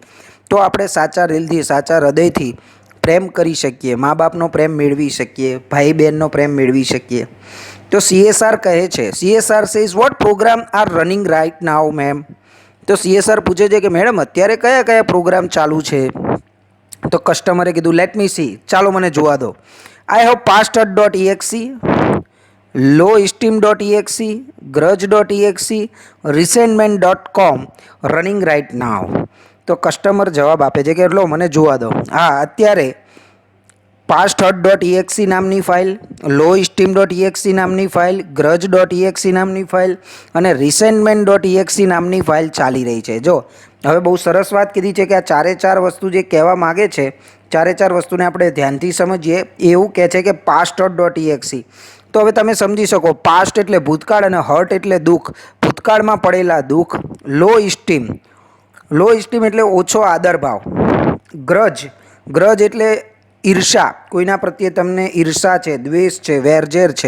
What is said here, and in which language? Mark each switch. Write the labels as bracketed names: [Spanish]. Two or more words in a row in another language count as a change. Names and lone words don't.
[Gujarati] તો આપણે સાચા દિલથી, સાચા હૃદયથી પ્રેમ કરી શકીએ, મા બાપનો પ્રેમ મેળવી શકીએ, ભાઈ બહેનનો પ્રેમ મેળવી શકીએ. તો CSR કહે છે, [English] CSR says what program are running right now, ma'am? [Gujarati] તો CSR પૂછે છે કે મેડમ અત્યારે કયા કયા પ્રોગ્રામ ચાલુ છે? તો કસ્ટમરે કીધું [English] let me see, [Gujarati] ચાલો મને જોવા દો. [English] I have pasthurt.exe, lowesteem.exe, grudge.exe, resentment.com running right now. [Gujarati] તો કસ્ટમર જવાબ આપે છે કે લો મને જોવા દો. હા, અત્યારે pasthurt.exe નામની ફાઇલ, lowesteem.exe નામની ફાઇલ, grudge.exe નામની ફાઇલ અને resentment.exe નામની ફાઇલ ચાલી રહી છે. જો હવે બહુ સરસ વાત કીધી છે કે આ ચારે ચાર વસ્તુ જે કહેવા માગે છે, ચારે ચાર વસ્તુને આપણે ધ્યાનથી સમજીએ. એવું કહે છે કે pasthurt.exe. તો હવે તમે સમજી શકો, પાસ્ટ એટલે ભૂતકાળ અને હર્ટ એટલે દુઃખ, ભૂતકાળમાં પડેલા દુઃખ. [English] low esteem [Gujarati] એટલે ઓછો આદરભાવ. ગ્રજ એટલે ઈર્ષા, કોઈના પ્રત્યે તમને ઈર્ષા છે, દ્વેષ છે, વેરઝેર છે.